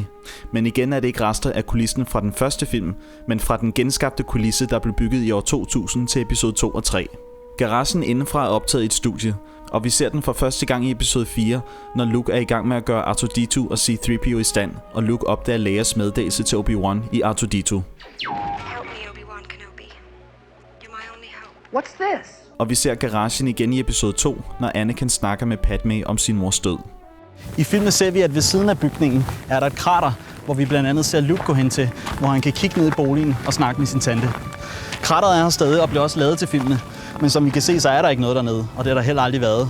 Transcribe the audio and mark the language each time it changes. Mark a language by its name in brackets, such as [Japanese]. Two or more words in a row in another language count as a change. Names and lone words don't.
[Danish] Men igen er det ikke rester af kulissen fra den første film, men fra den genskabte kulisse, der blev bygget i år 2000 til episode 2 og 3. Garagen indenfra er optaget i et studie, Og vi ser den for første gang i episode 4, når Luke er i gang med at gøre R2-D2 og C-3PO i stand, og Luke opdager Leias meddelelse til Obi-Wan i R2-D2. [English] Help me, Obi-Wan Kenobi. You're my only hope. What's this? [Danish] Og vi ser garagen igen i episode 2, når Anakin snakker med Padmé om sin mors død. I filmen ser vi, at ved siden af bygningen er der et krater, hvor vi blandt andet ser Luke gå hen til, hvor han kan kigge ned i boligen og snakke med sin tante. Krateret er her stadig og bliver også lavet til filmene, men som vi kan se, så er der ikke noget dernede, og det har der heller aldrig været.